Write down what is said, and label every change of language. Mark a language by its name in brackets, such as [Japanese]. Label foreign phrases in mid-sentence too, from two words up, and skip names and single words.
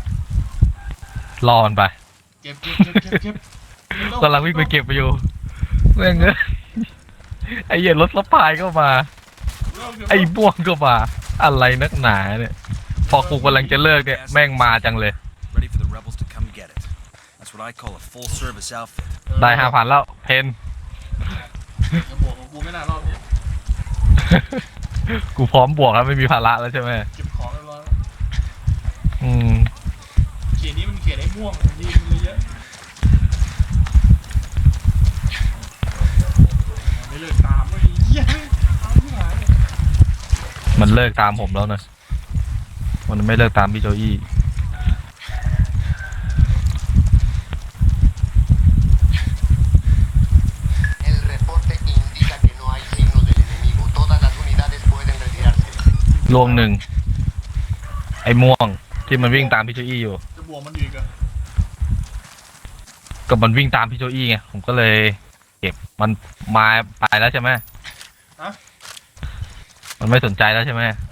[Thai] อมันไป เก็บ กำลังวิ่งไปเก็บไปอยู่แม่งเอ้ยไอ้เหี้ยรถสปายก็มา ไอ้ม่วงก็มา อะไรนักหนาเนี่ย พอกูกำลังจะเลิกเนี่ยแม่งมาจังเลย [English] Ready for the rebels to come get it. That's what I call a full-service outfit. [Thai] ได้5,000แล้วเพน จะบวกของกูไม่น่ารอบนี้ กูพร้อมบวกแล้วไม่มีภาระแล้วใช่ไหม เก็บของเรียบร้อย เขียนนี้มันเขียนไอ้ม่วงดีมันเลยเยอะไม่เลิกตามเลยเหี้ยตามที่หาย มันเลิกตามผมแล้วนะมันไม่เลิกตามพี่โจอี้ [Spanish] El reporte indica que no hay signos del enemigo. Todas las unidades pueden retirarse. [Thai] ลวงหนึ่งไอ้ม่วงที่มันวิ่งตามพี่โจอี้อยู่ จะบวกมันอีกอะ ก็มันวิ่งตามพี่โจอี้ไงผมก็เลยเก็บมันมาไปแล้วใช่ไหม ฮะ มันไม่สนใจแล้วใช่ไหม